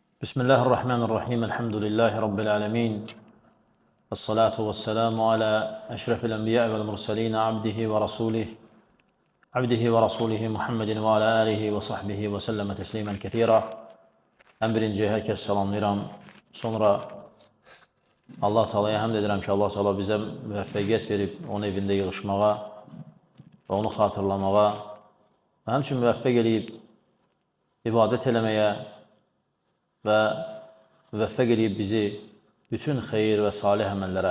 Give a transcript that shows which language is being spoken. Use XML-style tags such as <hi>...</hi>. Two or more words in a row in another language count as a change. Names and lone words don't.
<ar>بسم الله الرحمن الرحيم. الحمد لله رب العالمين. والصلاة والسلام على أشرف الأنبياء والمرسلين عبده ورسوله محمد وعلى آله وصحبه وسلم تسليما كثيرا.</ar> <az>En birinci herkes salamlayıram. Sonra Allah Teala'ya hamd edirəm ki, Allah Teala bizə müvəffəqiyyət verib onun evində yığışmağa və onu xatırlamağa və həmçinin müvəffəq eləyib ibadət eləməyə və müvəffəq eləyib bizi bütün xeyir və salih əməllərə.</az>